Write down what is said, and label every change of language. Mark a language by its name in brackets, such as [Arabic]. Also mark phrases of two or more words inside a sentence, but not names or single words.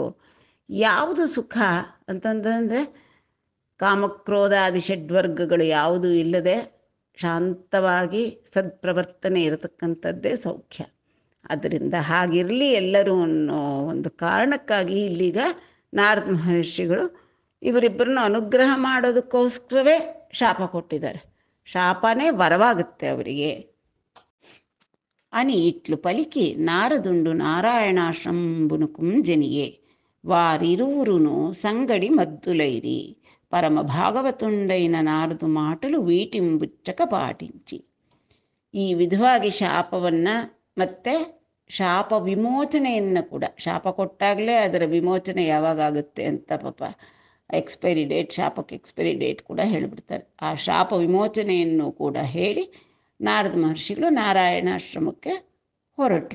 [Kannada] ಯಾವುದು ಸುಖ ಅಂತಂದರೆ ಕಾಮಕ್ರೋಧಾದಿ ಷಡ್ವರ್ಗಗಳು ಯಾವುದೂ ಇಲ್ಲದೆ ಶಾಂತವಾಗಿ ಸತ್ಪ್ರವರ್ತನೆ ಇರತಕ್ಕಂಥದ್ದೇ ಸೌಖ್ಯ. ಆದ್ದರಿಂದ ಹಾಗಿರಲಿ ಎಲ್ಲರೂ ಅನ್ನೋ ಒಂದು ಕಾರಣಕ್ಕಾಗಿ ಇಲ್ಲೀಗ ನಾರದ ಮಹರ್ಷಿಗಳು ಇವರಿಬ್ಬರನ್ನು ಅನುಗ್ರಹ ಮಾಡೋದಕ್ಕೋಸ್ಕರವೇ ಶಾಪ ಕೊಟ್ಟಿದ್ದಾರೆ. ಶಾಪನೇ ವರವಾಗುತ್ತೆ ಅವರಿಗೆ [Telugu] అని ఇట్లు పలికి నారదుండు నారాయణాశ్రంబునుకుం జనియే వారిరువురును సంగడి మద్దులైరి పరమ భాగవతుండైన నారదు మాటలు వీటింబుಚ್ಚಕ ಪಾಟಿಂಚಿ. [Kannada] ಈ ವಿಧವಾಗಿ ಶಾಪವನ್ನು ಮತ್ತು ಶಾಪ ವಿಮೋಚನೆಯನ್ನು ಕೂಡ, ಶಾಪ ಕೊಟ್ಟಾಗಲೇ ಅದರ ವಿಮೋಚನೆ ಯಾವಾಗ ಆಗುತ್ತೆ ಅಂತ ಪಾಪ [English] expiry date, [Kannada] ಶಾಪಕ್ಕೆ [English] expiry date [Kannada] ಕೂಡ ಹೇಳಿಬಿಡ್ತಾರೆ. ಆ ಶಾಪ ವಿಮೋಚನೆಯನ್ನು ಕೂಡ ಹೇಳಿ ನಾರದ ಮಹರ್ಷಿಗಳು ನಾರಾಯಣಾಶ್ರಮಕ್ಕೆ ಹೊರಟರು.